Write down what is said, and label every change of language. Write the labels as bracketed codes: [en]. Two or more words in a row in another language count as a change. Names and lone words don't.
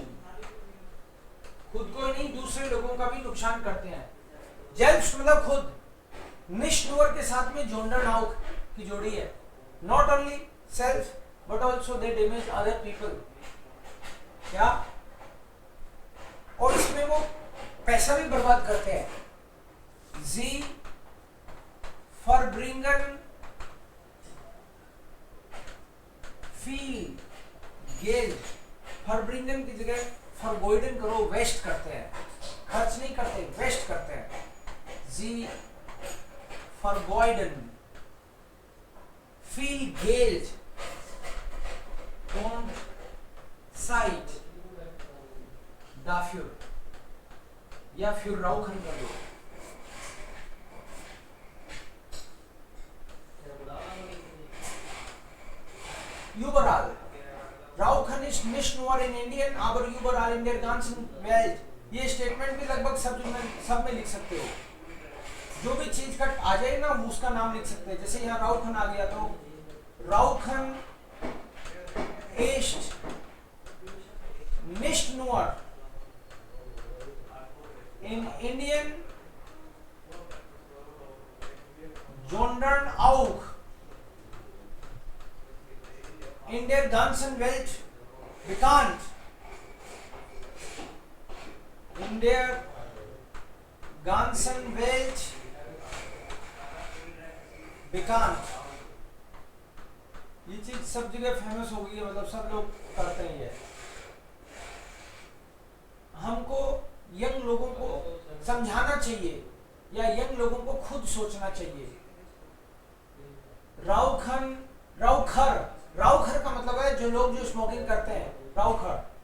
[hi] खुद को ही नहीं दूसरे लोगों का भी नुकसान करते हैं. selbst मतलब खुद, [de] nicht nur [hi] के साथ में [de] sondern auch [hi] की जोड़ी है. [en] not only self but also they damage other people. [hi] क्या? और इसमें वो पैसा भी बर्बाद करते हैं. [de] Sie verbringen viel Geld. [hi] verbringen की जगह vergeuden करो, वेस्ट करते हैं. खर्च नहीं करते, वेस्ट करते हैं. [de] Sie vergeuden viel Geld und Zeit dafür. [hi] या [de] für Rauchen [hi] कर लो. [de] Überall. Rauchen ist nicht nur in Indien, aber überall in der ganzen Welt. [hi] ये स्टेटमेंट भी लगभग सब में लिख सकते हो. जो भी चीज का आ जाए ना उसका नाम लिख सकते हैं। जैसे यहाँ राउखन आ गया तो राउखन [de] ist nicht nur in Indien, sondern auch in der ganzen Welt bekannt. In der ganzen Welt bekannt. [hi] ये चीज सब जगह फेमस हो गई है, मतलब सब लोग करते ही है। हमको यंग लोगों को समझाना चाहिए या यंग लोगों को खुद सोचना चाहिए। राउखन, राउखर, राउखर का मतलब है जो लोग जो स्मोकिंग करते हैं, राउखर।